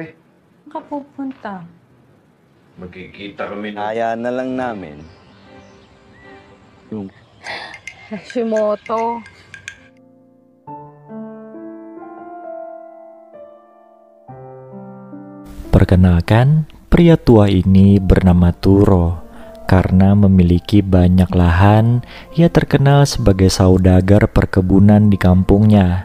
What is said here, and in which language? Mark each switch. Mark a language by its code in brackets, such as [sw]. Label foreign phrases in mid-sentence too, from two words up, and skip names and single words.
[tl] Saan ka pupunta? Magkikita kami ng... Kaya na lang namin. Yung Hashimoto. [id] Perkenalkan, pria tua ini bernama Turo. Karena memiliki banyak lahan, ia terkenal sebagai saudagar perkebunan di kampungnya.